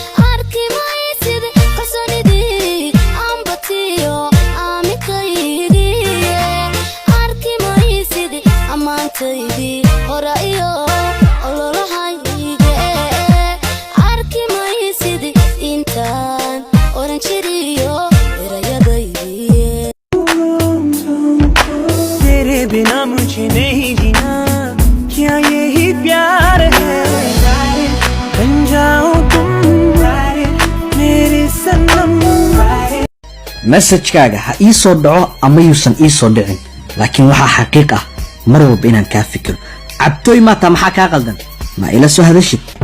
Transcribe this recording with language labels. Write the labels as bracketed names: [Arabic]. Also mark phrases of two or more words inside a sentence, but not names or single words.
[Somali] Arki maysid kalsoonidii aan batiyo aaminkaydi. Arki maysid ammaantaydi hora iyo ololahayga. Arki maysid intaan oran jiriyo erayadaydi. [Hindi] तेरे बिना मुझे नहीं जीना, क्या यही प्यार है? बन जाओ तुम मेरे सनम। [Somali] Message-kaaga ha ii soo dhaco ama yuusan ii soo dhicin, laakiin waxaa xaqiiq ah mar walba inaan kaa fikiro. Cabtooy maata maxaa kaa qaldan? Ma ila soo hadashid?